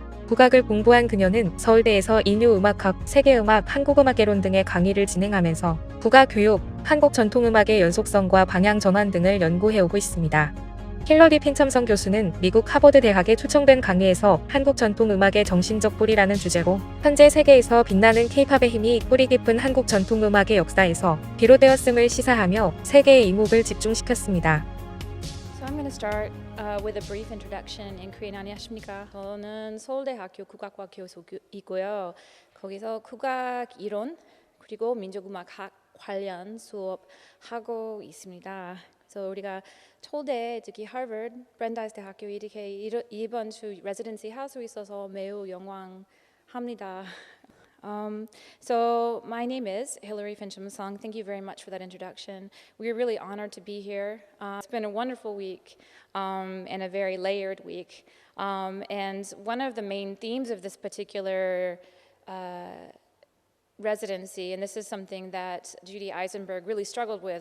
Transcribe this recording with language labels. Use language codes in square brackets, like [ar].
[ko] 국악을 공부한 그녀는 서울대에서 인류음악학, 세계음악, 한국음악개론 등의 강의를 진행하면서 국악 교육, 한국 전통음악의 연속성과 방향 전환 등을 연구해오고 있습니다. 힐러리 핀첨성 교수는 미국 하버드 대학에 초청된 강의에서 한국 전통음악의 정신적 뿌리라는 주제로 현재 세계에서 빛나는 K-팝의 힘이 뿌리 깊은 한국 전통음악의 역사에서 비롯되었음을 시사하며 세계의 이목을 집중시켰습니다. [en] So I'm going to start with a brief introduction in Korean. [ko] 안녕하십니까? 저는 서울대학교 국악과 교수이고요. 거기서 국악 이론 그리고 민족음악학 관련 수업하고 있습니다. 그래서 우리가 서울대, 특히 하버드, 브랜다이스 대학교 이렇게 이번 주 레지던시 할 수 있어서 매우 영광합니다. [en] So my name is Hillary Fincham-sung. Thank you very much for that introduction. We're really honored to be here. It's been a wonderful week and a very layered week. And one of the main themes of this particular residency, and this is something that Judy Eisenberg really struggled with.